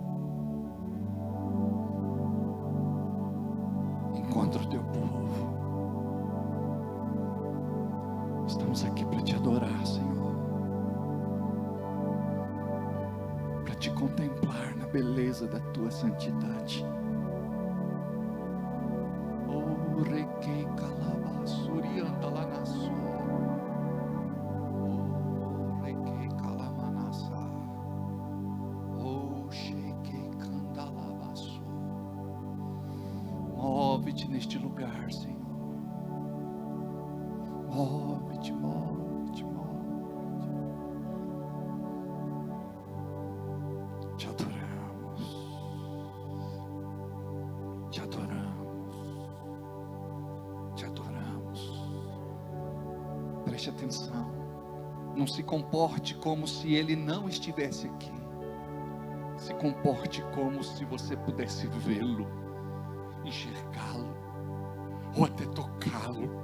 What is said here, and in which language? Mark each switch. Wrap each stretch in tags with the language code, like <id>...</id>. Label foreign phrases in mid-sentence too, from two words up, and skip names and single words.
<pt>Encontra o teu povo. Estamos aqui para te adorar, Senhor. Para te contemplar na beleza da tua santidade. Oh, requei calabaço, orianda lá na sua. Oh, requei calamanassa. Oh, chequei candalabaço. Move-te neste lugar, Senhor. Move-te, move-te, move-te. Te adoramos. Te adoramos. Te adoramos. Preste atenção. Não se comporte como se Ele não estivesse aqui. Se comporte como se você pudesse vê-lo, enxergá-lo, ou até tocá-lo.</pt>